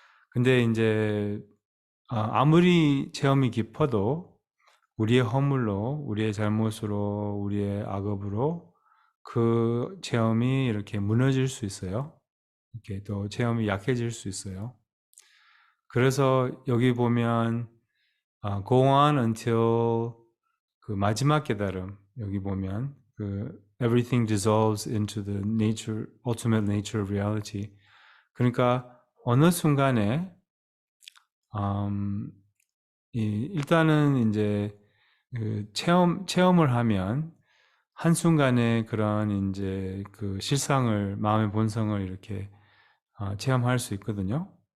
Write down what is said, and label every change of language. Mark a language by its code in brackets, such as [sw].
[ko] 근데 이제 아무리 체험이 깊어도 우리의 허물로, 우리의 잘못으로, 우리의 악업으로 그 체험이 이렇게 무너질 수 있어요. 이렇게 또 체험이 약해질 수 있어요. 그래서 여기 보면 [en] go on until [ko] 그 마지막 깨달음 여기 보면 [en] everything dissolves into the ultimate nature of reality. [ko] 그러니까 어느 순간에 일단은 이제 체험을 하면 한순간에 그런 이제 그 실상을, 마음의 본성을 이렇게 체험할 수 있거든요.